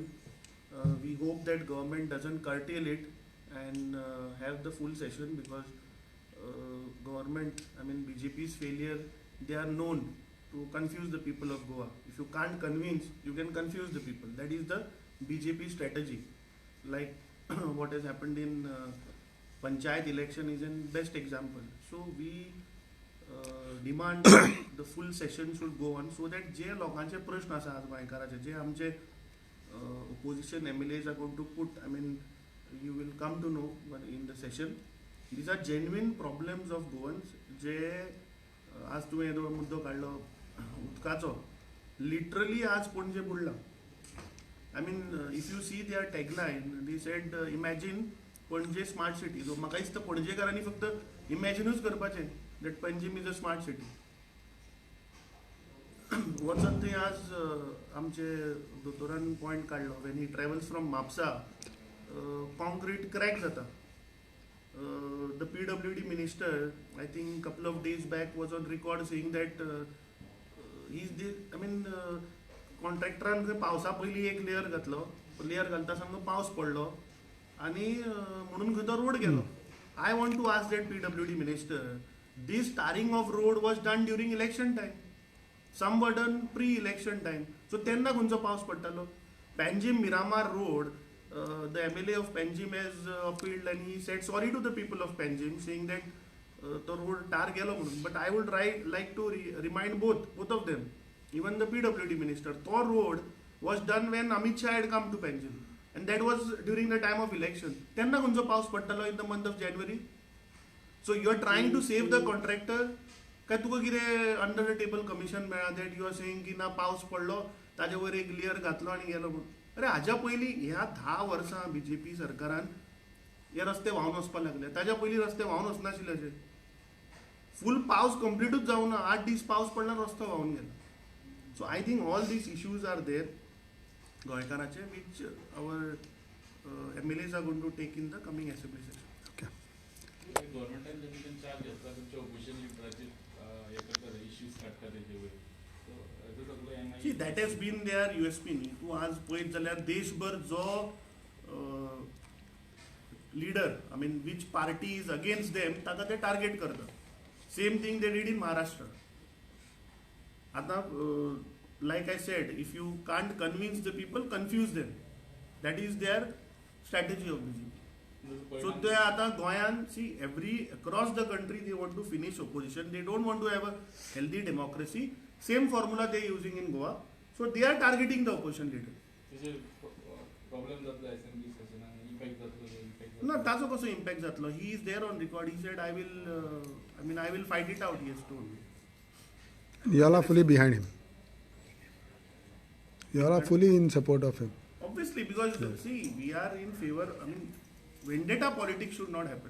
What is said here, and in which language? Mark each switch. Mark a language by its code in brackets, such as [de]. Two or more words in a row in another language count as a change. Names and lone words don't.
[en] We hope that government doesn't curtail it and have the full session, because government, BJP's failure, they are known to confuse the people of Goa. If you can't convince, you can confuse the people. That is the BJP strategy. Like what has happened in Panchayat election is a best example. So we demand the full session should go on, so that [kok] जे लोकांचे प्रश्न आसा आज गोंयकाराचे, जे आमचे [en] opposition MLAs are going to put, you will come to know in the session. These are genuine problems of Goans. [kok] जे आज तुवें येदो मुद्दो काडलो उदकाचो, literally आज पणजे बुडला. [en] If you see their tagline, they said imagine पणजे smart city. [kok] So म्हाका दिसता पणजेकारांनी फक्त इमॅजिनूच करपाचें [en] that Panjim is a smart city. [kok] वचत थंय आज आमचे दोतोरान पॉयंट काडलो, [en] when he travels from Mapsa, concrete crack जाता. The PWD minister, I think couple of days back, was on record saying that [kok] कॉन्ट्रॅक्टरान पावसा पयलीं एक लेयर घातलो, लेयर घालता सामको पावस पडलो आनी म्हणून खंय तो रोड गेलो. [en] I want to ask that PWD minister, this tarring of road was done during election time. Some were done pre-election time. [kok] So तेन्ना खंयचो पावस पडटालो? [en] Panjim Miramar Road, the MLA of Panjim has appealed and he said sorry to the people of Panjim, saying that the road tar gelo म्हणून. But I would like to remind both of them, even the PWD minister, the road was done when Amit Shah had come to Panjim, and that was during the time of election. [kok] तेन्ना खंयचो पावस पडटालो [en] in the month of January? So you are trying to save the contractor. [kok] काय तुका कितें [en] under the table commission [kok] मेळ्ळा [en] that you are saying [kok] की ना पावस पडलो ताजे वयर एक लेयर घातलो आनी गेलो म्हणून. अरे हाज्या पयलीं ह्या 10 वर्सां BJP सरकारान हे रस्ते व्हांवन वचपाक लागले. ताज्या पयलीं रस्ते व्हांवन वचनाशिल्ले अशे. फूल पावस कंप्लीटूच जावना, 8 दीस पावस पडला रस्तो व्हांवन गेलो. [en] so I think all these issues are there गोंयकाराचे which our MLAs are going to take in the coming assembly session. [kok] गव्हर्नमेंटान जेन्ना चार्ज घेतला तुमच्या ऑपोजिशन लिडराचे हे करता इश्यूज काडटा तेजे वयर सो हेजो सगळो [en] See, that has been their USP न्ही. [kok] तूं आज पळयत जाल्यार देशभर जो [en] leader, I mean, which party is against them, [kok] ताका ते टार्गेट करता. [en] Same thing they did in Maharashtra. आता like I said, if you can't convince the people, confuse them. That is their strategy of BJP. So they [kok] आता गोंयान, [en] see, across the country they want to finish opposition. They don't want to have a healthy democracy. Same formula they are using in Goa. So they are targeting the opposition leader. [kok] तेजे प्रॉब्लेम जातलो असेंब्ली सेशनान इम्पॅक्ट जातलो [en] No, [kok] ताचो कसो [en] impact जातलो? He is there on record. He said, I will fight it out. He has told. You all are fully behind him. You all are fully in support of him. Obviously, because see, we are in favor. I mean, vendetta politics should not happen.